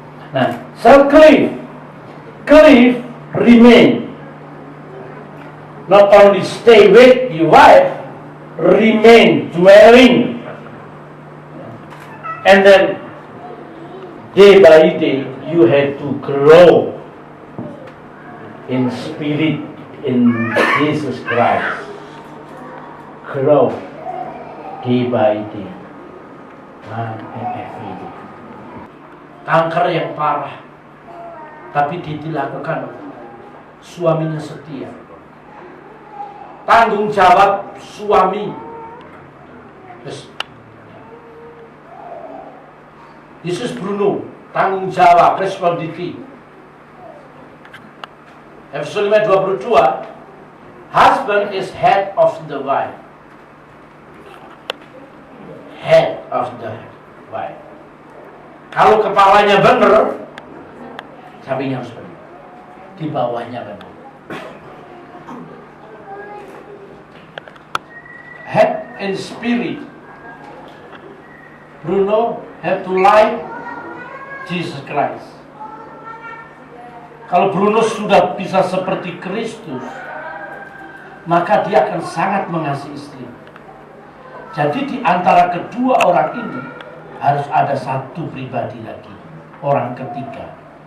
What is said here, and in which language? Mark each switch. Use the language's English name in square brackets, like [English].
[English] Nah, shall cleave remain, not only stay with your wife, remain dwelling, and then day by day you have to grow in spirit in Jesus Christ. Grow day by day, and every day. [Indonesian] Kanker yang parah, tapi dilakukan suaminya setia. Tanggung jawab suami. Yesus Bruno, tanggung jawab, responsibility. [English] Efesus 5:22, husband is head of the wife. Head of the wife. [Indonesian] Kalau kepalanya benar, sampingnya harus benar. Di bawahnya benar. [English] Head and spirit. Bruno have to like Jesus Christ. [Indonesian] Kalau Bruno sudah bisa seperti Kristus, maka dia akan sangat mengasihi istri. Jadi di antara kedua orang ini harus ada satu pribadi lagi, orang ketiga.